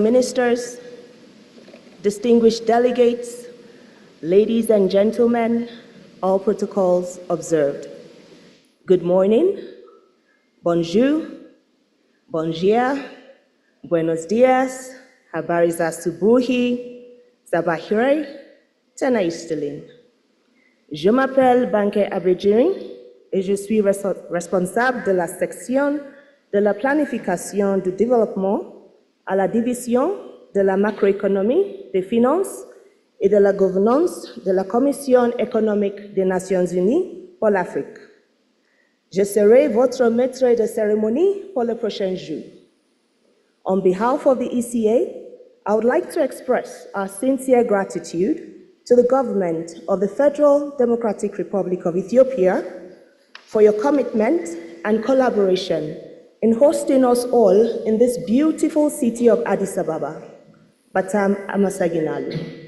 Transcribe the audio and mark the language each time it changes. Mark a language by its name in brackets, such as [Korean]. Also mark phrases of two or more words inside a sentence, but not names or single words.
[English] Ministers, distinguished delegates, ladies and gentlemen, all protocols observed. Good morning, [French] bonjour, bonjour, [Spanish] buenos dias, [Swahili] habari za asubuhi, sabahire, [Amharic] ጤና ይስጥልኝ. [French] Je m'appelle Banke Abedjiring et je suis responsable de la section de la planification du développement à la division de la macroéconomie, des finances et de la gouvernance de la Commission économique des Nations Unies pour l'Afrique. Je serai votre maître de cérémonie pour le prochain jour. [English] On behalf of the ECA, I would like to express our sincere gratitude to the government of the Federal Democratic Republic of Ethiopia for your commitment and collaboration in hosting us all in this beautiful city of Addis Ababa, [Amharic] በጣም አመሰግናለሁ.